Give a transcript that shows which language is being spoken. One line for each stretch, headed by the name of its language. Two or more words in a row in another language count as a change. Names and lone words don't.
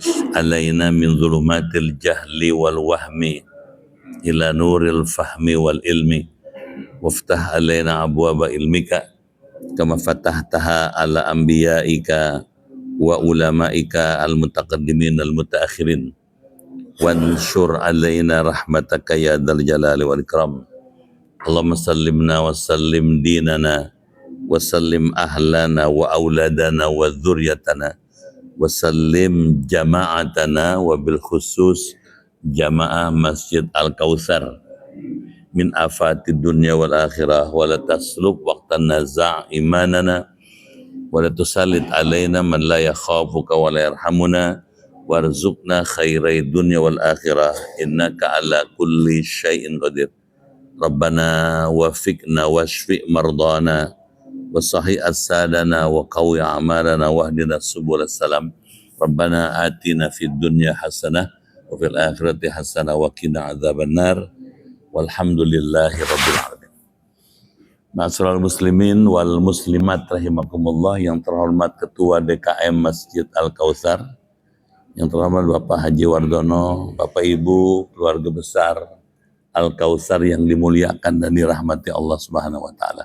Arabic: علينا من ظلمات الجهل والوهم إلى نور الفهم والعلم وافتح علينا أبواب علمك كما فتحتها على أنبيائك وعلمائك المتقدمين المتأخرين وانشر علينا رحمتك يا ذا الجلال والإكرام. اللهم سلمنا وسلم ديننا وسلم أهلنا وأولادنا وذرياتنا و وسلم جماعتنا وبالخصوص جماعة مسجد الكوثر من آفات الدنيا والآخرة ولا تسلب وقت النزع إيماننا ولا تسلط علينا من لا يخافك ولا يرحمنا وارزقنا خير الدنيا والآخرة إنك على كل شيء قدير. ربنا وفقنا واشف مرضانا وصحح أجسادنا وقو أعمالنا واهدنا سبل السلام. ربنا آتنا في الدنيا حسنة وفي الآخرة حسنة وقنا عذاب النار. والحمد لله رب العالمين. معاشر المسلمين والمسلمات رحمكم الله,
Indonesian: yang terhormat Ketua DKM Masjid Al-Kautsar, yang terhormat Bapak Haji Wardono, Bapak Ibu, keluarga besar Al-Kautsar yang dimuliakan dan dirahmati Allah
Arabic: سبحانه وتعالى.